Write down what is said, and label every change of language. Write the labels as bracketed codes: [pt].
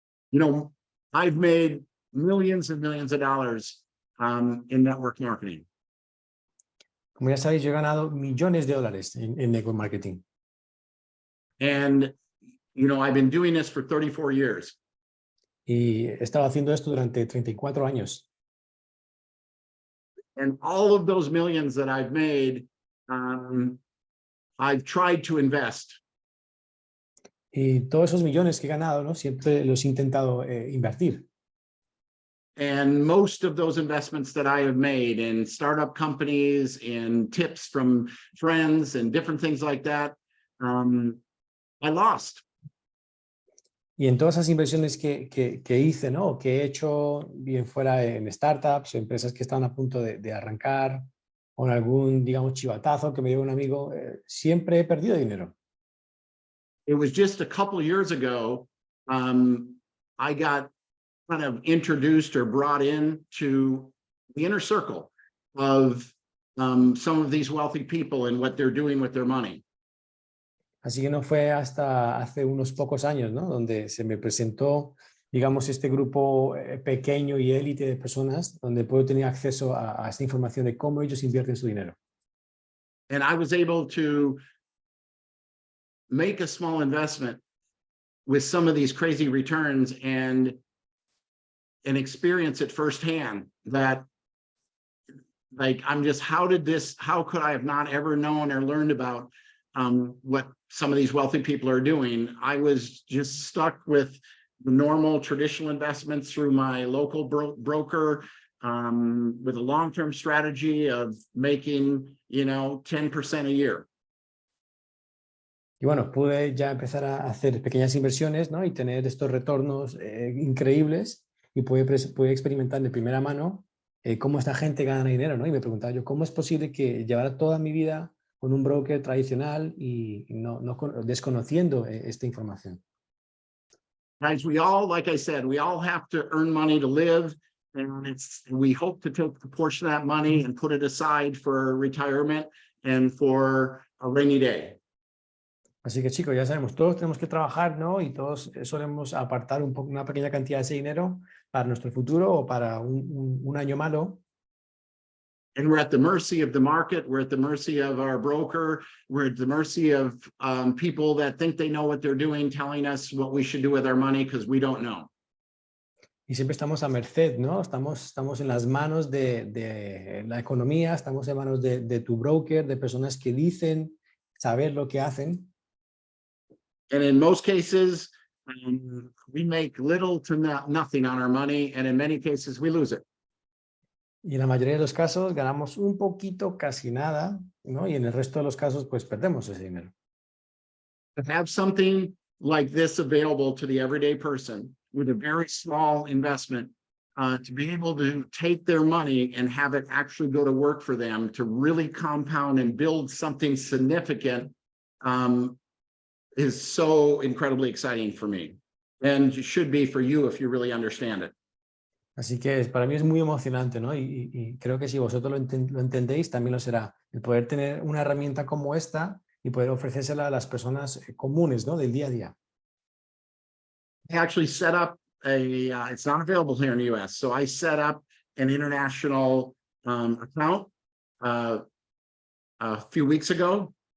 [en] You know, I've made millions and millions of dollars in network marketing. [es] Como ya sabéis, yo he ganado millones de dólares en network marketing. [en] And, you know, I've been doing this for 34 years. [es] Y he estado haciendo esto durante 34 años. [en] And all of those millions that I've made, I've tried to invest. [es] Y todos esos millones que he ganado, ¿no? Siempre los he intentado invertir. [en] And most of those investments that I have made in startup companies, in tips from friends and different things like that, I lost. [es] Y en todas esas inversiones que hice, ¿no? Que he hecho, bien fuera en startups o empresas que estaban a punto de arrancar, o en algún, digamos, chivatazo que me dio un amigo, siempre he perdido dinero. [en] It was just a couple of years ago, I got kind of introduced or brought in to the inner circle of some of these wealthy people and what they're doing with their money. [es] Así que no fue hasta hace unos pocos años, ¿no? Donde se me presentó, digamos, este grupo pequeño y élite de personas donde puedo tener acceso a esta información de cómo ellos invierten su dinero. [en] And I was able to make a small investment with some of these crazy returns, and and experience it firsthand that like, I'm just, how could I have not ever known or learned about what some of these wealthy people are doing? I was just stuck with the normal traditional investments through my local broker with a long-term strategy of making, 10% a year. [es] Y bueno, pude ya empezar a hacer pequeñas inversiones, ¿no? Y tener estos retornos increíbles y pude experimentar de primera mano cómo esta gente gana dinero, ¿no? Y me preguntaba yo, ¿cómo es posible que llevara toda mi vida con un broker tradicional y desconociendo esta información? [en] Guys, we all, like I said, we all have to earn money to live, and we hope to take a portion of that money and put it aside for retirement and for a rainy day. [es] Así que chicos, ya sabemos, todos tenemos que trabajar, ¿no? Y todos solemos apartar una pequeña cantidad de ese dinero para nuestro futuro o para un año malo. [en] And we're at the mercy of the market. We're at the mercy of our broker. We're at the mercy of people that think they know what they're doing, telling us what we should do with our money because we don't know. [es] Y siempre estamos a merced, ¿no? Estamos en las manos de la economía, estamos en manos de tu broker, de personas que dicen saber lo que hacen. [en] And in most cases, we make little to nothing on our money. And in many cases, we lose it. [es] Y en la mayoría de los casos ganamos un poquito, casi nada, ¿no? Y en el resto de los casos, pues perdemos ese dinero. [en] To have something like this available to the everyday person with a very small investment, to be able to take their money and have it actually go to work for them to really compound and build something significant, is so incredibly exciting for me, and it should be for you if you really understand it. [es] Así que para mí es muy emocionante, ¿no? Y creo que si vosotros lo entendéis, también lo será. El poder tener una herramienta como esta y poder ofrecérsela a las personas comunes, ¿no? Del día a día. [en] I actually set up it's not available here in the US, so I set up an international account a few weeks ago.